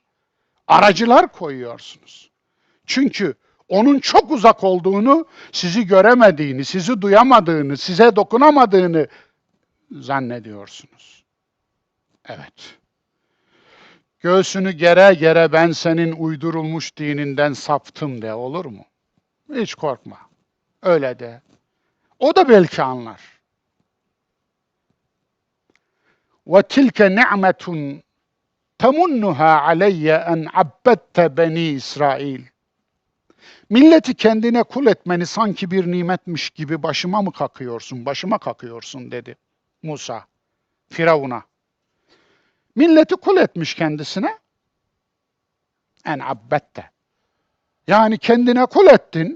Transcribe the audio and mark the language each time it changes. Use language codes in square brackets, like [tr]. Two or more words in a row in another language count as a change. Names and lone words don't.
[tr] Aracılar koyuyorsunuz. Çünkü onun çok uzak olduğunu, sizi göremediğini, sizi duyamadığını, size dokunamadığını zannediyorsunuz. Evet. Göğsünü gere gere ben senin uydurulmuş dininden saptım de, olur mu? Hiç korkma. Öyle de. O da belki anlar. [ar] وَتِلْكَ نِعْمَةٌ تَمُنُّهَا عَلَيَّ اَنْ عَبَّدْتَ beni İsrail. [tr] Milleti kendine kul etmeni sanki bir nimetmiş gibi başıma kakıyorsun dedi Musa Firavun'a. Milleti kul etmiş kendisine. [ar] أن عبدت. [tr] Yani kendine kul ettin.